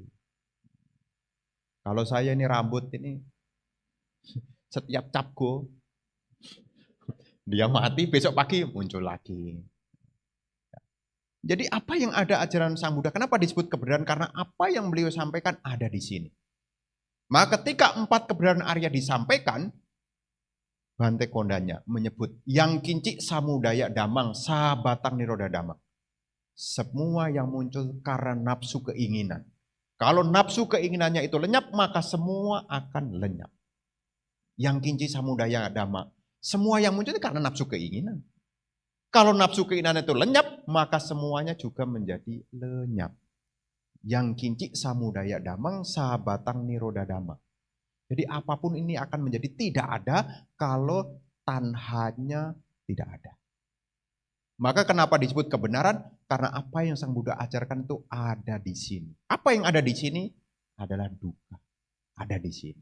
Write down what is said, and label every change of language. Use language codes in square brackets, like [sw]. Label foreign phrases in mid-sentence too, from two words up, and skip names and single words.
[id] Kalau saya ini rambut ini setiap capgo dia mati, besok pagi muncul lagi. Jadi apa yang ada ajaran Sang Buddha? Kenapa disebut kebenaran? Karena apa yang beliau sampaikan ada di sini. Maka ketika 4 kebenaran Arya disampaikan, Bante Kondanya menyebut [pi] yang kinci samudaya damang sabatang niroda damang. [id] Semua yang muncul karena nafsu keinginan. Kalau nafsu keinginannya itu lenyap, maka semua akan lenyap. [pi] Yang kinci samudaya damang. [id] Semua yang muncul itu karena nafsu keinginan. Kalau nafsu keinginan itu lenyap, maka semuanya juga menjadi lenyap. [pi] Yang kinci samudaya damang sabatang niroda damang. [id] Jadi apapun ini akan menjadi tidak ada kalau tanhanya tidak ada. Maka kenapa disebut kebenaran? Karena apa yang Sang Buddha ajarkan itu ada di sini. Apa yang ada di sini adalah duka. Ada di sini.